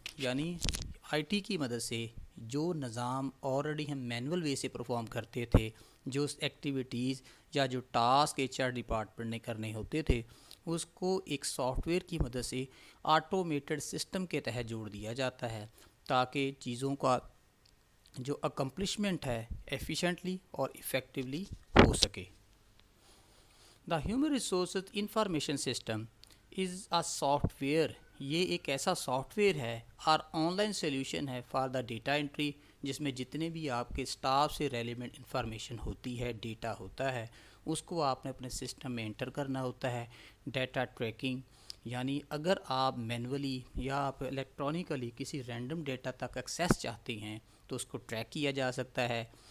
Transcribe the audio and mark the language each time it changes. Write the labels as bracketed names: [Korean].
[Urdu] یعنی IT کی مدد سے جو نظام آلریڈی ہم مینول وے سے پرفارم کرتے تھے، جو ایکٹیویٹیز یا جو ٹاسک HR ڈپارٹمنٹ نے کرنے ہوتے تھے، اس کو ایک سافٹ ویئر کی مدد سے آٹومیٹڈ سسٹم کے تحت جوڑ دیا جاتا ہے تاکہ چیزوں کا جو اکمپلشمنٹ ہے ایفیشینٹلی اور افیکٹولی ہو سکے. [English] The human resources information system is a software. [Urdu] یہ ایک ایسا سافٹ ویئر ہے اور آن لائن سلیوشن ہے [English] for the data entry, [Urdu] جس میں جتنے بھی آپ کے اسٹاف سے ریلیونٹ انفارمیشن ہوتی ہے، ڈیٹا ہوتا ہے، اس کو آپ نے اپنے سسٹم میں انٹر کرنا ہوتا ہے. ڈیٹا ٹریکنگ، یعنی اگر آپ مینولی یا آپ الیکٹرانکلی کسی رینڈم ڈیٹا تک ایکسیس چاہتے ہیں تو اس کو ٹریک کیا جا سکتا ہے.